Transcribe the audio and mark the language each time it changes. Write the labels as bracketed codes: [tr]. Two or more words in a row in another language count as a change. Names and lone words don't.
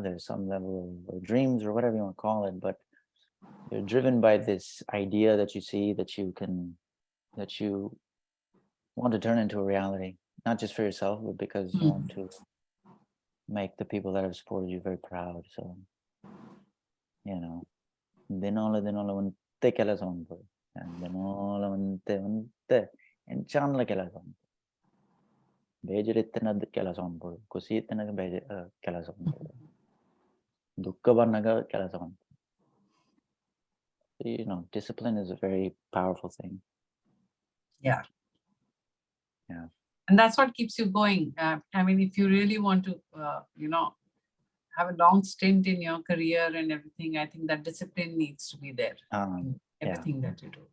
[en] There's some level of dreams, or whatever you want to call it, but you're driven by this idea that you see, that you want to turn into a reality, not just for yourself, but because you want to make the people that have supported you very proud. So, you know, [tcy] ದಿನೊಲಾ ಉಂಟೆ ಕೆಲಸ ಉಂಟು, ದಿನೊಲಾ ಉಂಟೆ ಎಂಚಾಂಡ್ಲಾ ಕೆಲಸ ಉಂಟು, ಬೇಜಾರಿತ್ತನದ ಕೆಲಸ ಉಂಟು, ಖುಷಿ ಇತ್ತನದ ಕೆಲಸ ಉಂಟು, ದುಃಖ ಬಂದಾಗ ಕೆಲಸ ಉಂಟು. [en] You know, discipline is a very powerful thing. Yeah. Yeah. And that's what keeps you going. I mean, if you really want to, you know, have a long stint in your career and everything, I think that discipline needs to be there in everything that you do.